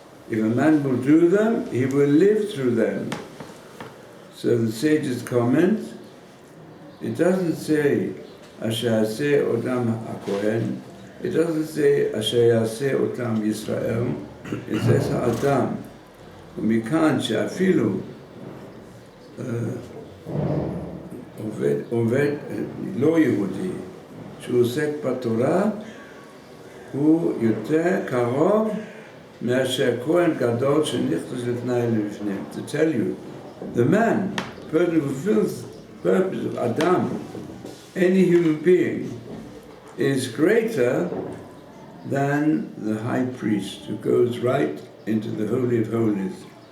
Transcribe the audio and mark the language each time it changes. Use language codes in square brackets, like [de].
[en] If a man will do them, he will live through them. So the sages comment, it doesn't say [he] Asher Yaseh Otam HaKohen, [en] it doesn't say [he] Asher Yaseh Otam Yisrael, [en] it says Ha'adam. [he] ומכאן שאפילו עובד לא יהודי שהוא עוסק בתורה הוא יותר קרוב מאשר כהן גדול שנכנס לפני ולפנים. [en] To tell you, the man, person who fulfills the purpose of Adam, any human being, is greater than the high priest who goes right into the Holy of Holies.